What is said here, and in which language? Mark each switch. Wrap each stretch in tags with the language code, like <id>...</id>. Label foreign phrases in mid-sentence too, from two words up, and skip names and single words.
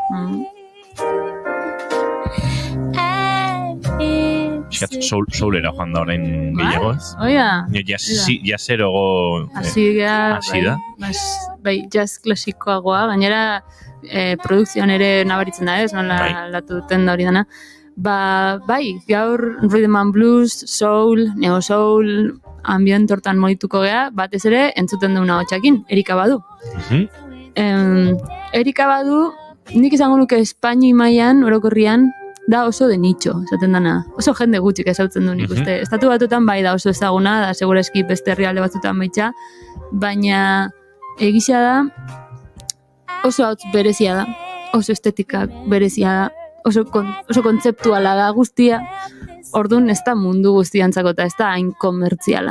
<eu>Piskat soulera joan da orain gehiago, ez? Oia. Jazerogo hasi da. Bai, jazz klasikoagoa, gainera produkzioan ere nabaritzen da, ez? Nola aldatu duten da hori dana. Bai, gaur</eu> <en>rhythm and blues,</en> <eu>soul, neo soul, ambient hortan moituko gea, batez ere entzuten duna hotxakin, Erika Badu. Erika Badu, nik izango nuke Espaini mailan orokorrian, da oso</eu> <es>de nicho,</es> <eu>esaten dana. Oso jende gutxik ezautzen du nik uste. Estatu Batuetan bai da oso ezaguna, da segurazki beste herrialde batzuetan baitza, baina egisa da, oso hauts berezia da, oso estetika berezia da, oso kontzeptuala da guztia, orduan ez da mundu guztiantzako eta ez da hain komertziala.</eu>